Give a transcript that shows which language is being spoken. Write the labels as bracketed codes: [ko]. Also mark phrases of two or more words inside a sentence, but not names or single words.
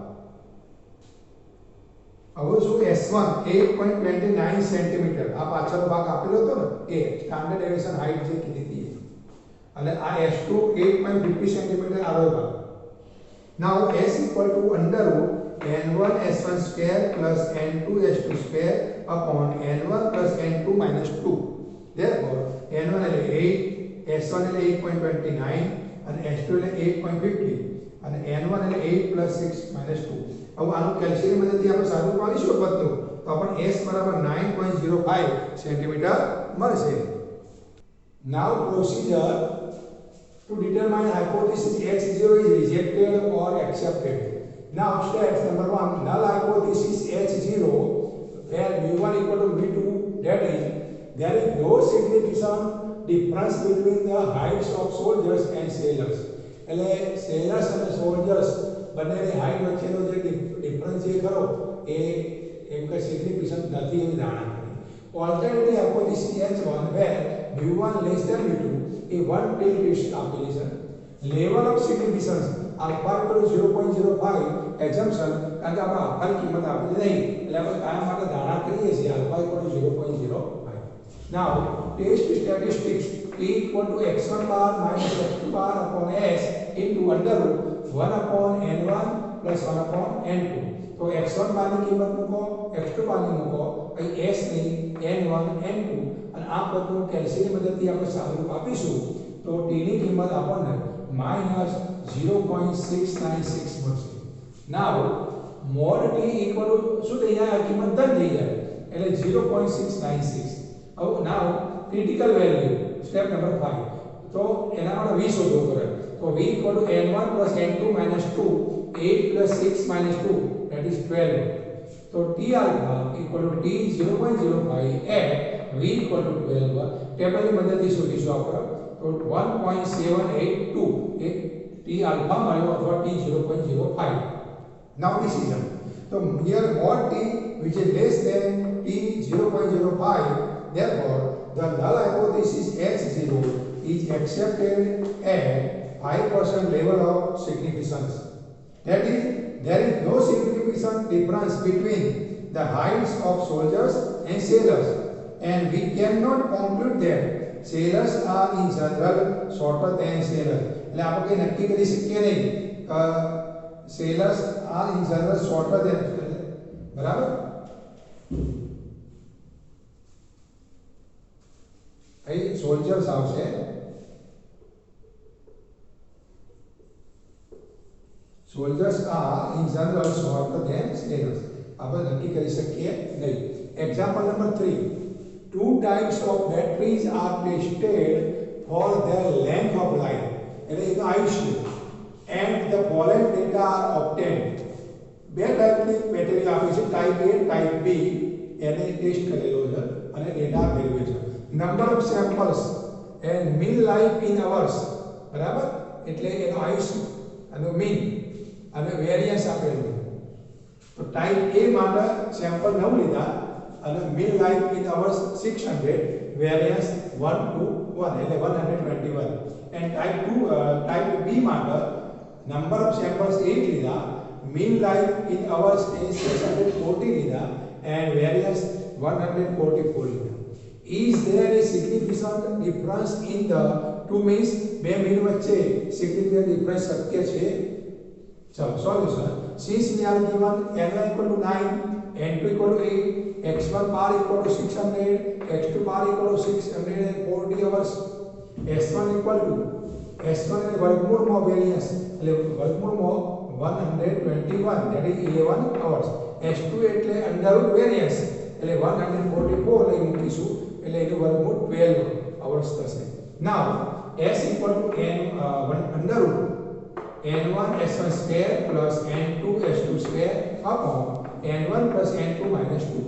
[gu] હવે શું s1 8.29 સેન્ટીમીટર આ પાછળનો ભાગ આપેલો હતો ને એ [en] standard deviation height [gu] જે કીધી હતી અને આ s2 8.50 સેન્ટીમીટર આરો ભાગ. [en] Now s equal to under root n1 s1 square plus n2 s2 square upon n1 plus n2 minus 2. Therefore n1 [gu] એટલે 8, s1 એટલે 8.29 અને s2 એટલે 8.50 અને n1 એટલે [en] 8 plus 6 minus 2. [gu] હવે આનું કેલ્શિયમ મદદથી આપણે સાદું પાડીશું બધું તો આપણને s બરાબર 9.05 સેન્ટીમીટર મળશે. [en] Now procedure to determine hypothesis H0 is rejected or accepted. Now step number 1 null hypothesis H0 where mu1 equal to mu2 that is there is no significant difference between the heights of soldiers and sailors. [gu] એટલે sailors અને soldiers બંનેની હાઈટ વચ્ચેનો જે ડિફરન્સ જે ખરો એ એમ કે સિગ્નિફિકન્ટ નથી એવી ધારણા કરી. [en] alternative hypothesis H1 where mu1 less than mu2 એ one tail test [gu] આપેલી છે. [en] level of significance alpha equal to 0.05 assumption [gu] કારણ કે આપણે આલ્ફાની કિંમત આપેલી નહીં એટલે આપણે કાયમ માટે ધારણા કરીએ છીએ [en] alpha equal to 0.05. Now test statistics t equal to x1 bar minus x2 bar upon s into under root 1 upon n1 plus 1 upon n2. [gu] तो x1 बार ની કિંમત મૂકો x2 બાર ની મૂકો અહીં s ની n1 n2 અને આ બધું કેલ્શિયમ ની મદદથી આપણે સાદુરૂપ આપીશું તો t ની કિંમત આપણને -0.696 મળશે. [en] Now mod t equal to [gu] શું થઈ જાય આ કિંમત ધન થઈ જાય એટલે 0.696. [en] હવે now critical value step number 5 [gu] તો એના માટે v શોધવો પડે તો [en] v equal to n1 plus n2 minus 2 8 plus 6 minus 2 that is 12. So t alpha equal to t 0.05 at v equal to 12 [gu] ટેબલ ની મદદથી શોધીશું આપણે તો [en] 1.782 એ t alpha [gu] મળ્યો અથવા [en] t 0.05. Now decision so here mod t which is less than t 0.05 therefore the null hypothesis H0 is accepted at 5% level of significance. That is, there is no significant difference between the heights of soldiers and sailors, and we cannot conclude that sailors are in general shorter than sailors. [gu] એટલે આપણે કઈ નક્કી કરી શકીએ નહીં [en] sailors are in general shorter than, [gu] બરાબર. અહીં soldiers આવશે, [en] soldiers are in general shorter than sailors. [gu] આપણે નક્કી કરી શકીએ નહીં. [en] Example number 3. Two types of batteries are tested for their length of life, [gu] એટલે એનું આયુષ્ય, [en] and the following data are obtained. [gu] બે ટાઈપની બેટરી આપી છે, ટાઈપ A ટાઈપ B, એને ટેસ્ટ કરેલો છે અને ડેટા મેળવ્યો છે. [en] number of samples and mean life in hours, [gu] બરાબર, એટલે એનો આયુષ્ય અને મીન અને વેરિયન્સ આપેલું છે. તો ટાઈપ A માટે સેમ્પલ 9 લીધા અને [en] mean life in hours [gu] 600, વેરિયન્સ 1 to 1 એટલે 121. એન્ડ ટાઈપ B માટે [en] number of samples [gu] 8 લીધા, [en] mean life in hours is 640 લીધા and variance 144 લીધા. Is there a significant difference in the two means? [gu] બે મીન વચ્ચે [en] significant difference [gu] શક્ય છે? ચલો સોલ્યુશન. [en] Since we are given n1 equal to 9, n2 equal to 8, x1 bar equal to 600, x2 bar equal to 640 hours, s1 equal to s1 [gu] એટલે વર્ગમૂળમાં વેરિયન્સ એટલે વર્ગમૂળમાં 121, [en] that is 11 hours. [gu] S2 એટલે [en] under root variance [gu] એટલે 144 લઈ મૂકીશું એટલે એનું વર્ગમૂળ 12 hours થશે. [en] Now S equal to n1 under root n1 s1 square plus n2 s2 square upon n1 plus n2 minus 2.